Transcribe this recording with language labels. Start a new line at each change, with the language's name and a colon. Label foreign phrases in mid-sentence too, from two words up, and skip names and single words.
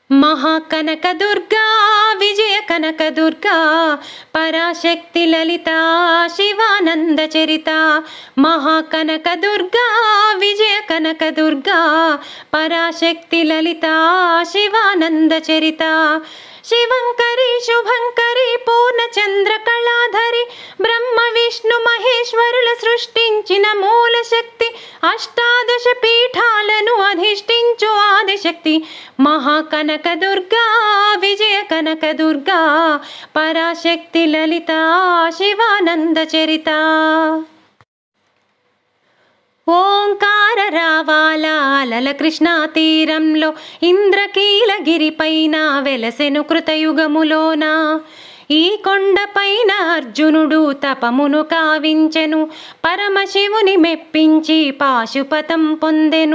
Sanskrit: महाकनक दुर्गा विजय कनक दुर्गा पराशक्ति ललिता शिवानंद चरिता। महाकनक दुर्गा विजय कनक दुर्गा पराशक्ति ललिता शिवानंद चरिता। शिवंकरी शुभंकरी पूर्णचंद्र कళాధరి ब्रह्म विष्णु
Telugu: महेश्वरुల సృష్టించిన మూల శక్తి అష్టాదశ పీఠాలను అధిష్ఠించు ఆదిశక్తి।
Sanskrit: महाकनक दुर्गा विजय कनक दुर्गा पराशक्ति ललिता शिवानंद चरिता।
Telugu: ఓంకార రావాల అలల కృష్ణా తీరంలో ఇంద్రకీలగిరి పైన వెలసెను కృతయుగములోన। ఈ కొండపైన అర్జునుడు తపమును కావించెను, పరమశివుని మెప్పించి పాశుపతం పొందెను।